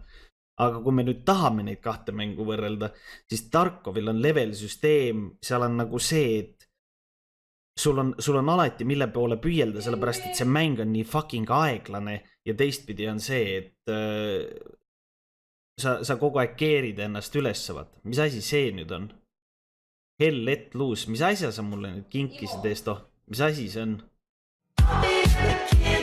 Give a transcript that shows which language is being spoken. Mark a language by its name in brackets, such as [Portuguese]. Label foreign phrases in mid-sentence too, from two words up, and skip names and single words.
[Estonian] Aga kui me nüüd tahame neid kahte mängu võrrelda, siis Tarkovil on level-süsteem, seal on nagu see, et sul on alati mille poole püüelda, sellepärast et see mäng on nii fucking aeglane ja teistpidi on see, et sa kogu aeg keerid ennast üles, vaata. Mis asi see nüüd on? Hell let loose, mis asja sa mulle nüüd kinkisid eest, mis asi see on?